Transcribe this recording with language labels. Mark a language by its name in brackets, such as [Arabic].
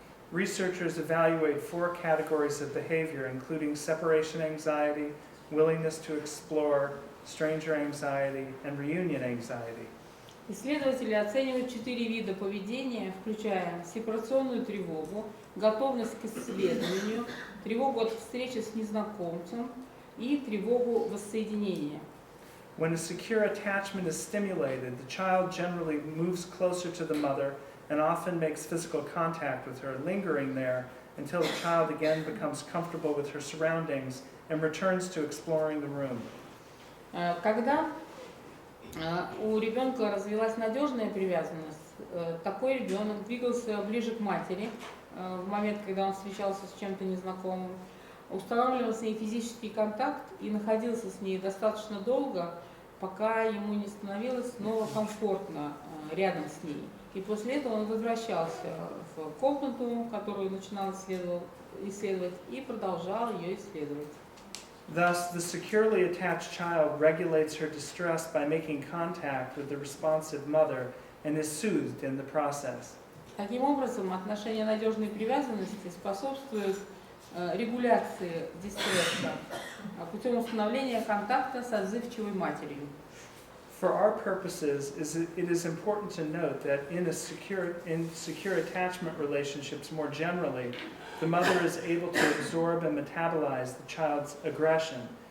[English] Researchers evaluate 4 categories of behavior, including separation anxiety, willingness to explore, stranger anxiety, and reunion anxiety. [Russian] Исследователи оценивают 4 вида поведения, включая сепарационную тревогу, готовность к исследованию, тревогу от встречи с незнакомцем и тревогу воссоединения. [English] When a secure attachment is stimulated, the child generally moves closer to the mother and often makes physical contact with her, lingering there until the child again becomes comfortable with her surroundings and returns to exploring the room. [Russian] Когда у ребенка развилась надежная привязанность, такой ребенок двигался ближе к матери в момент, когда он встречался с чем-то незнакомым, устанавливал с ней физический контакт и находился с ней достаточно долго, пока ему не становилось снова комфортно рядом с ней. И после этого он возвращался в комнату, которую начинал исследовать, и продолжал ее исследовать. [English] Thus, the securely attached child regulates her distress by making contact with the responsive mother and is soothed in the process. [Russian] Таким образом, отношение надежной привязанности способствует регуляции дистресса путем установления контакта с отзывчивой матерью. [English] For our purposes, it is important to note that in secure attachment relationships more generally, the mother is able to absorb and metabolize the child's aggression.